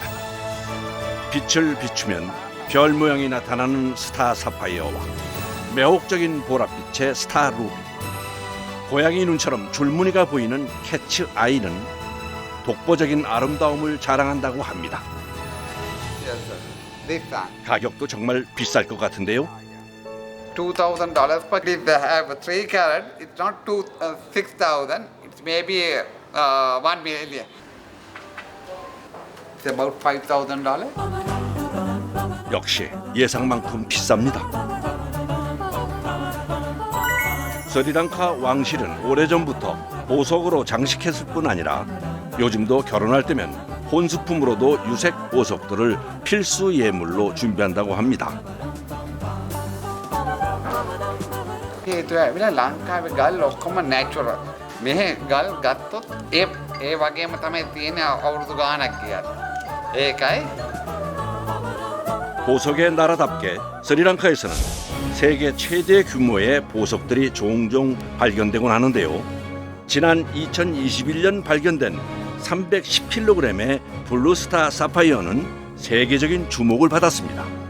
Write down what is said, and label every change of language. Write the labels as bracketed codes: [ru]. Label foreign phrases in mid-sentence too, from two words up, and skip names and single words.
[ko] 빛을 비추면 별 모양이 나타나는 스타 사파이어와 매혹적인 보랏빛의 스타 루비, 고양이 눈처럼 줄무늬가 보이는 캐츠 아이는 독보적인 아름다움을 자랑한다고 합니다. 가격도 정말 비쌀 것 같은데요. [en] $2,000 per if they have 3 carat. It's not 6,000. It's maybe 1 million. It's about $5,000. [ko] 역시 예상만큼 비쌉니다. 스리랑카 왕실은 오래전부터 보석으로 장식했을 뿐 아니라 요즘도 결혼할 때면 혼수품으로도 유색 보석들을 필수 예물로 준비한다고 합니다. [si] ලංකාවේ ගල් ඔක්කොම නැචරල්. මෙහෙ ගල් ගත්තොත් ඒ වගේම තමයි තියෙන අවුරුදු ගාණක් ගියත්. ඒකයි [ko] 보석의 나라답게 스리랑카에서는 세계 최대 규모의 보석들이 종종 발견되곤 하는데요. 지난 2021년 발견된 310kg의 블루스타 사파이어는 세계적인 주목을 받았습니다.